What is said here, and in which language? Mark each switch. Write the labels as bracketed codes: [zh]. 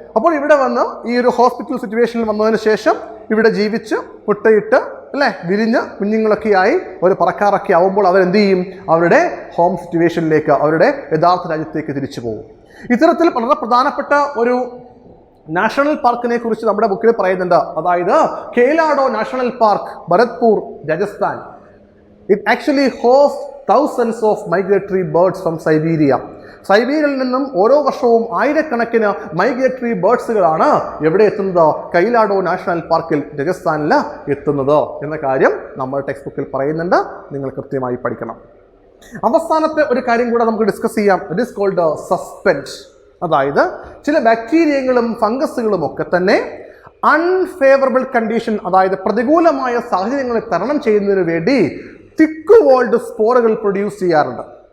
[ml] അപ്പോൾ ഇവിടെ വന്ന് ഈ ഒരു ഹോസ്പിറ്റൽ സിറ്റുവേഷനിൽ വന്നതിന് ശേഷം ഇവിടെ ജീവിച്ച് മുട്ടയിട്ട് അല്ലേ വിരിഞ്ഞ് കുഞ്ഞുങ്ങളൊക്കെയായി ഒരു പറക്കാറൊക്കെ ആവുമ്പോൾ അവരെന്ത് ചെയ്യും? അവരുടെ ഹോം സിറ്റുവേഷനിലേക്ക്, അവരുടെ യഥാർത്ഥ രാജ്യത്തേക്ക് തിരിച്ചു പോകും. ഇത്തരത്തിൽ വളരെ പ്രധാനപ്പെട്ട ഒരു നാഷണൽ പാർക്കിനെ കുറിച്ച് നമ്മുടെ ബുക്കിൽ പറയുന്നുണ്ട്. അതായത് കേലാഡോ national park, Bharatpur, Rajasthan. [en] It actually host thousands of migratory birds from Siberia. [ml] സൈബീരിയയിൽ നിന്നും ഓരോ വർഷവും ആയിരക്കണക്കിന് മൈഗ്രേറ്ററി ബേർഡ്സുകളാണ് എവിടെ എത്തുന്നത്? കൈലാഡോ നാഷണൽ പാർക്കിൽ, രാജസ്ഥാനിൽ എത്തുന്നത് എന്ന കാര്യം നമ്മൾ ടെക്സ്റ്റ് ബുക്കിൽ പറയുന്നുണ്ട്. നിങ്ങൾ കൃത്യമായി പഠിക്കണം. അവസാനത്തെ ഒരു കാര്യം കൂടെ നമുക്ക് ഡിസ്കസ് ചെയ്യാം. [en] It is called suspend. [ml] അതായത് ചില ബാക്ടീരിയകളും ഫംഗസുകളും ഒക്കെ തന്നെ അൺഫേവറബിൾ കണ്ടീഷൻ, അതായത് പ്രതികൂലമായ സാഹചര്യങ്ങളെ തരണം ചെയ്യുന്നതിന് വേണ്ടി തിക്ക് വോൾഡ് സ്പോറുകൾ പ്രൊഡ്യൂസ് ചെയ്യാറുണ്ട്.